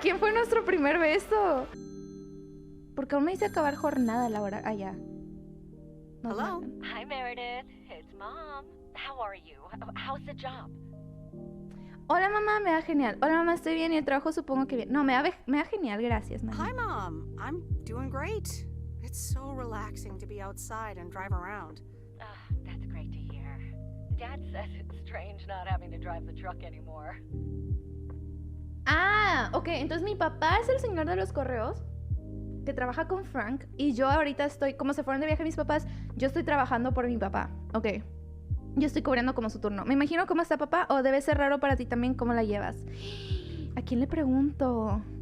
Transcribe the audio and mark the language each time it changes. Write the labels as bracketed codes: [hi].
[es] ¿Quién fue nuestro primer beso? Porque aún me dice acabar jornada laboral. Ah, ya. [en] Hello. Hi, Meredith. It's Mom. How are you? How's the job? [es] Hola, mamá, me va genial. Hola, mamá, estoy bien y el trabajo supongo que bien. No, me va genial, gracias, mamá. [en] Hi, Mom. I'm doing great. It's so relaxing to be outside and drive around. That's great to hear. Dad says it's strange not having to drive the truck anymore. [es] Ah, ok. Entonces mi papá es el señor de los correos que trabaja con Frank y yo ahorita estoy, como se fueron de viaje mis papás, yo estoy trabajando por mi papá. Ok. Yo estoy cubriendo como su turno. Me imagino cómo está papá o debe ser raro para ti también cómo la llevas. ¿A quién le pregunto?